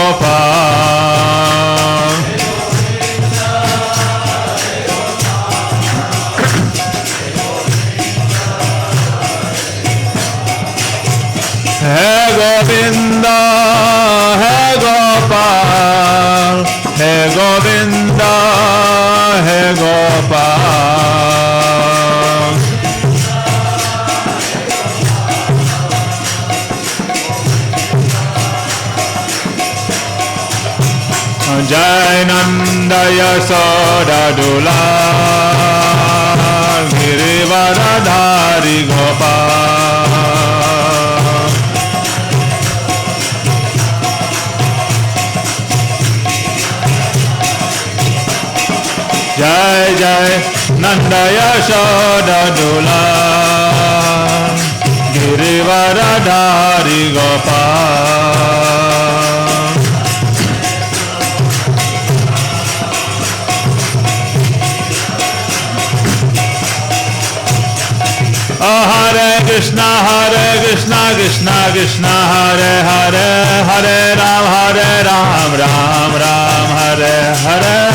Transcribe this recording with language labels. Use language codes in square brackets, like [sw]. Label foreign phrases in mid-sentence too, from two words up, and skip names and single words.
[hi] गोपाल हे गोविंदा हे गोपाल हे गोविंदा हे गोपाल जय नंद यशोदा दुलार गिरिवरधारी गोपाल जय जय नंद यशोदा दुलार गिरिवरधारी गोपाल [sa] हरे कृष्ण कृष्ण कृष्ण हरे हरे हरे राम राम राम हरे हरे